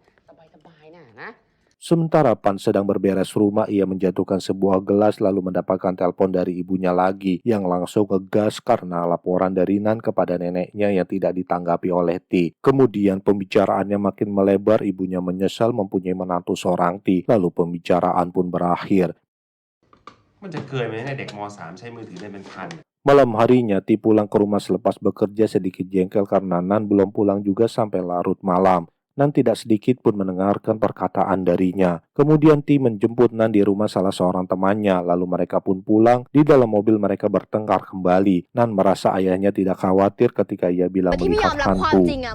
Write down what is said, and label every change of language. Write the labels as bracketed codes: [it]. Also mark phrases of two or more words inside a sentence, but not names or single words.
[id] Sementara Pan sedang berberes rumah, ia menjatuhkan sebuah gelas lalu mendapatkan telepon dari ibunya lagi yang langsung ngegas karena laporan dari Nan kepada neneknya yang tidak ditanggapi oleh Ti. Kemudian pembicaraannya makin melebar, ibunya menyesal mempunyai menantu seorang Ti. Lalu pembicaraan pun berakhir. [th] มันจะเกินไหมเนี่ยเด็กม.3 ใช้มือถือเล่นเป็นพัน [id] Malam harinya Ti pulang ke rumah selepas bekerja sedikit jengkel karena Nan belum pulang juga sampai larut malam. Nan tidak sedikit pun mendengarkan perkataan darinya. Kemudian Ti menjemput Nan di rumah salah seorang temannya, lalu mereka pun pulang. Di dalam mobil mereka bertengkar kembali. Nan merasa ayahnya tidak khawatir ketika ia bilang melihat hantu.